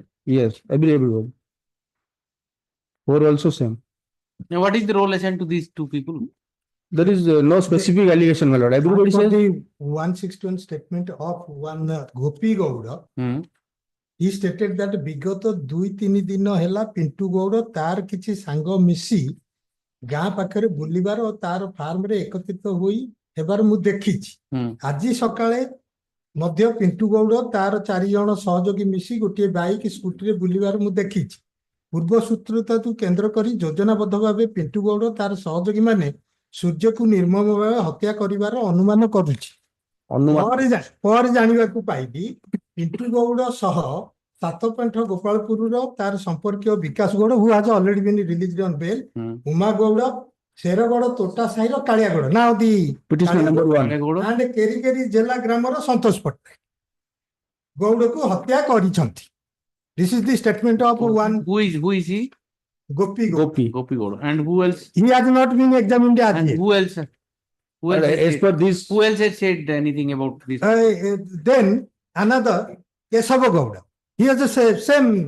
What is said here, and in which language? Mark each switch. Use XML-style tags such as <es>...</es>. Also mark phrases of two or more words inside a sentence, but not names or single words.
<en>Yes, everyone. 4 also same. Now, what is the role assigned to these 2 people? There is no specific allegation, my lord. Everybody As per says. the 161 statement of one Gopi Gowda, he stated that</en> <or>ବିଗତ 2-3 ଦିନ ହେଲା ପିଣ୍ଟୁ ଗୌଡ଼ ତାର କିଛି ସାଙ୍ଗ ମିଶି ଗାଁ ପାଖରେ ବୁଲିବାର ଓ ତାର ଫାର୍ମରେ ଏକତ୍ରିତ ହୋଇ ହେବାର ମୁଁ ଦେଖିଛି। ଆଜି ସକାଳେ ମଧ୍ୟ ପିଣ୍ଟୁ ଗୌଡ଼ ତାର 4 ଜଣ ସହଯୋଗୀ ମିଶି ଗୋଟିଏ ବାଇକ୍ ସ୍କୁଟିରେ ବୁଲିବାର ମୁଁ ଦେଖିଛି। ପୂର୍ବ ସୂତ୍ରତାକୁ କେନ୍ଦ୍ର କରି ଯୋଜନାବଦ୍ଧ ଭାବେ ପିଣ୍ଟୁ ଗୌଡ଼ ତାର ସହଯୋଗୀ ମାନେ ସୂର୍ଯ୍ୟକୁ ନିର୍ମମ ଭାବେ ହତ୍ୟା କରିବାର ଅନୁମାନ କରୁଛି। ପରେ ଜାଣିବାକୁ ପାଇଲି ପିଣ୍ଟୁ ଗୌଡ଼ ସହ ସାତପେଣ୍ଠ ଗୋପାଳପୁରର ତାର ସମ୍ପର୍କୀୟ ବିକାଶ ଗୌଡ଼,</or> <en>who has already been released on bail,</en> <or>ଉମା ଗୌଡ଼, ଶେରଗଡ଼ ତୋଟା ସାହିର କାଳିଆ ଗୌଡ଼,</or> <en>now the Petitioner number 1.</en> <or>and କେରିକେରି ଜିଲ୍ଲା ଗ୍ରାମର ସନ୍ତୋଷ ପଟ୍ଟନାୟକ। ଗୌଡ଼କୁ ହତ୍ୟା କରିଛନ୍ତି.</or> <en>This is the statement of one Who is he? Gopi Gopi. Gopi Gowda. And who else? He has not been examined as And yet. who else? Who else? As per this, Who else has said anything about this? Then another Kesava Gowda. He has the same</en>